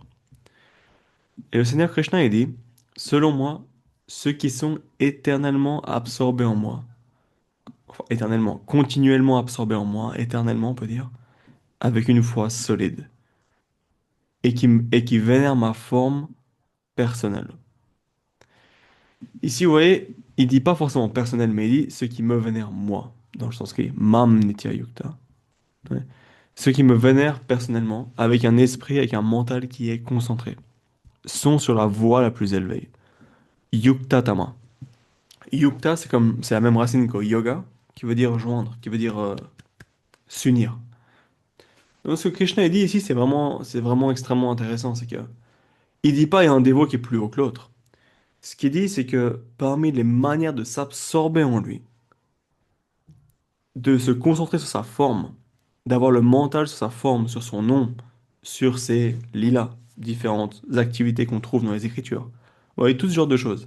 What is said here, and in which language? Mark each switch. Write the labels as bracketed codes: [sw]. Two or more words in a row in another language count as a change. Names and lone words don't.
[fr] Et le Seigneur Krishna, il dit, selon moi, ceux qui sont éternellement absorbés en moi, enfin éternellement, continuellement absorbés en moi, éternellement on peut dire, avec une foi solide, et qui vénèrent ma forme personnelle. Ici, vous voyez, il dit pas forcément personnel, mais il dit ceux qui me vénèrent moi, dans le sens qui est [sa] मां नित्य युक्त. [fr] Ouais. Ceux qui me vénèrent personnellement, avec un esprit, avec un mental qui est concentré, sont sur la voie la plus élevée. [sa] युक्त तम. Yukta, [fr] c'est la même racine que yoga, qui veut dire joindre, qui veut dire s'unir. Donc ce que Krishna a dit ici, c'est vraiment extrêmement intéressant, c'est que il dit pas il y a un dévot qui est plus haut que l'autre. Ce qu'il dit, c'est que parmi les manières de s'absorber en lui, de se concentrer sur sa forme, d'avoir le mental sur sa forme, sur son nom, sur ses lilas, différentes activités qu'on trouve dans les Écritures, vous voyez, tout ce genre de choses.